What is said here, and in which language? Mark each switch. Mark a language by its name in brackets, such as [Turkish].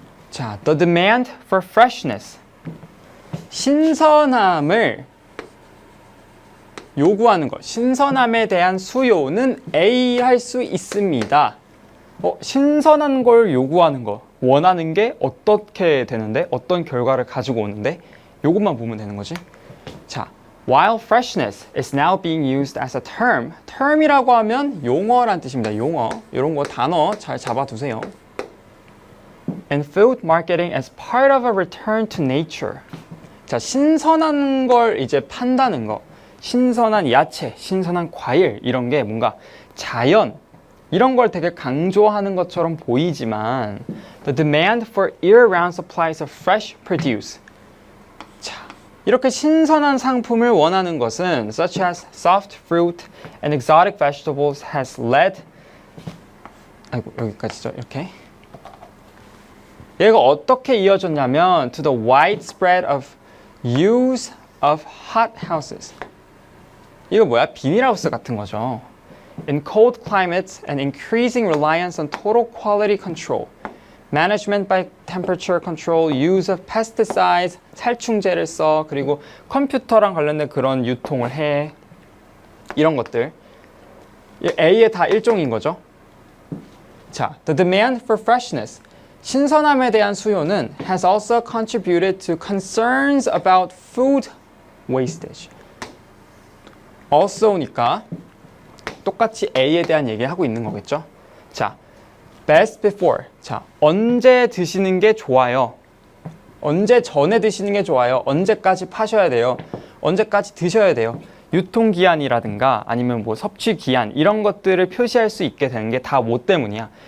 [English] 자, the demand for freshness. [Korean] 신선함을 요구하는 것. 신선함에 대한 수요는 A 할 수 있습니다. 신선한 걸 요구하는 거. 원하는 게 어떻게 되는데? 어떤 결과를 가지고 오는데? 요것만 보면 되는 거지. [English] 자, while freshness is now being used as a term. [Korean] term이라고 하면 용어란 뜻입니다. 용어. 이런 거 단어 잘 잡아두세요. [English] And food marketing as part of a return to nature. [Korean] 자, 신선한 걸 이제 판다는 거. 신선한 야채, 신선한 과일 이런 게 뭔가 자연 이런 걸 되게 강조하는 것처럼 보이지만 [English] the demand for year-round supplies of fresh produce. [Korean] 자, 이렇게 신선한 상품을 원하는 것은 [English] such as soft fruit and exotic vegetables has led [Korean] 아이고 여기까지죠. 이렇게 얘가 어떻게 이어졌냐면 [English] to the widespread of use of hot houses. [Korean] 이거 뭐야? 비닐하우스 같은 거죠. [English] In cold climates and increasing reliance on total quality control. management by temperature control, use of pesticides, [Korean] 살충제를 써. 그리고 컴퓨터랑 관련된 그런 유통을 해. 이런 것들. A의 다 일종인 거죠. [English] 자, the demand for freshness. [Korean] 신선함에 대한 수요는 [English] has also contributed to concerns about food wastage. [Korean] also니까 똑같이 A에 대한 얘기하고 있는 거겠죠. [English] 자, best before. [Korean] 자, 언제 드시는 게 좋아요? 언제 전에 드시는 게 좋아요? 언제까지 파셔야 돼요? 언제까지 드셔야 돼요? 유통기한이라든가 아니면 뭐 섭취기한 이런 것들을 표시할 수 있게 되는 게 다 뭐 때문이야?